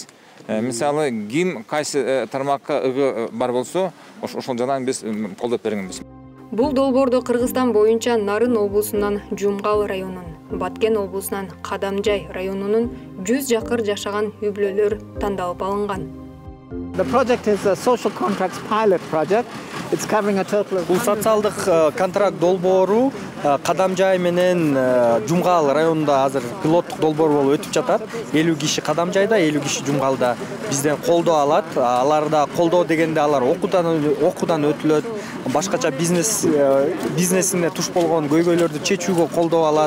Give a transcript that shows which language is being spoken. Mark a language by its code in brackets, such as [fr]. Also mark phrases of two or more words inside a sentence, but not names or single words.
[ky] Мисалы, ким кайсы тармакка ыгы бар болсо, ошол жагынан биз колдоп бергенбиз. Бул долбоордо Кыргызстан боюнча Нарын облусунан Жумгал районун, Баткен облусунан Кадамжай районунун 100 жакыр жашаган үй-бүлөлөр тандалып алынган. [en] The project is a social contracts pilot project. It's covering a total of [ky] Бул социалдык контракт долбоору Кадамжай менен Жумгал районунда азыр пилоттук долбоор болуп өтүп жатат. 50 киши Кадамжайда, 50 киши Жумгалда бизден колдоо алат. Аларда колдоо дегенде алар окуудан өтүлөт. Башкача бизнесине туш болгон көйгөйлөрдү чечүүгө колдоо алат.